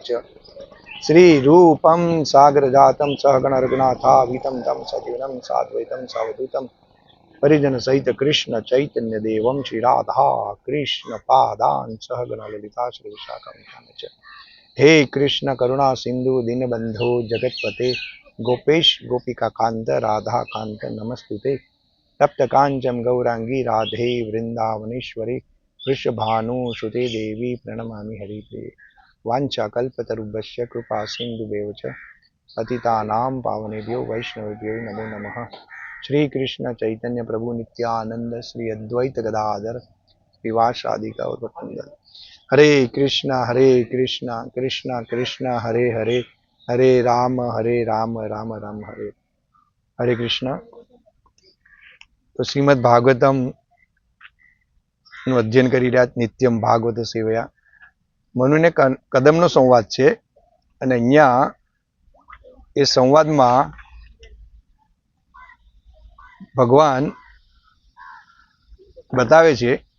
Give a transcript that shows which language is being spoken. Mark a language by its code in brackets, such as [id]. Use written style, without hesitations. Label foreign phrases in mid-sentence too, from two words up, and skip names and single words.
[sa] श्री रूपम सागरजातम सहगण रघुनाथावितम तम सजीवनम साद्वैतम सावधूतम परिजन सहित कृष्ण चैतन्य देवम श्री राधा कृष्ण पादान सहगण ललिता श्री विशाखा। हे कृष्ण करुणा सिन्धु दीनबन्धो जगत्पते गोपेश गोपिका कांत राधा कांत नमस्तुते। तप्त कांचन गौरांगी राधे वृंदावनेश्वरी वृषभानुसुते देवी प्रणमामि हरिप्रिये। वांछा कल्पतरुभ्यश्च कृपा सिन्धुभ्यो च पतितानां पावनेभ्यो वैष्णवेभ्यो नमो नमः। श्री कृष्ण चैतन्य प्रभु नित्यानंद श्री अद्वैत गदाधर श्रीवासादि गौरवृंद। हरे कृष्ण कृष्ण कृष्ण हरे हरे हरे राम राम राम हरे हरे कृष्ण। [gu] तो श्रीमद भागवतम નું અધ્યયન કરી રહ્યા [sa] नित्यम भागवत सेवया [gu] મનુને કદમનો સંવાદ છે અને અહીંયા એ સંવાદમાં ભગવાન બતાવે છે